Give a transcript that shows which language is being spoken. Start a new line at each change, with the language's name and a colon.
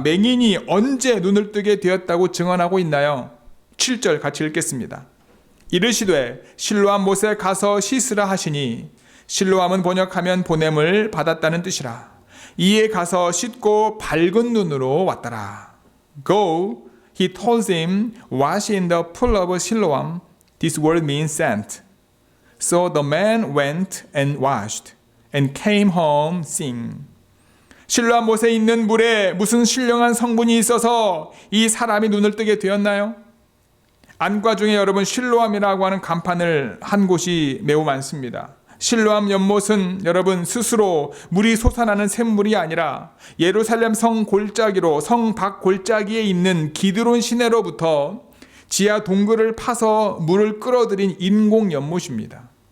Korean: 맹인이 언제 눈을 뜨게 되었다고 증언하고 있나요? 7절 같이 읽겠습니다. 이르시되 실로암 못에 가서 씻으라 하시니, 실로암은 번역하면 보냄을 받았다는 뜻이라. 이에 가서 씻고 밝은 눈으로 왔더라.
English: Go, he told him, wash in the pool of Siloam. This word means sent. So the man went and washed and came home seeing.
Korean: 실로암 못에 있는 물에 무슨 신령한 성분이 있어서 이 사람이 눈을 뜨게 되었나요? 안과 중에 여러분 실로암이라고 하는 간판을 한 곳이 매우 많습니다. 실로암 연못은 여러분 스스로 물이 솟아나는 샘물이 아니라 예루살렘 성 골짜기로 성 밖 골짜기에 있는 기드론 시내로부터 지하 동굴을 파서 물을 끌어들인 인공 연못입니다.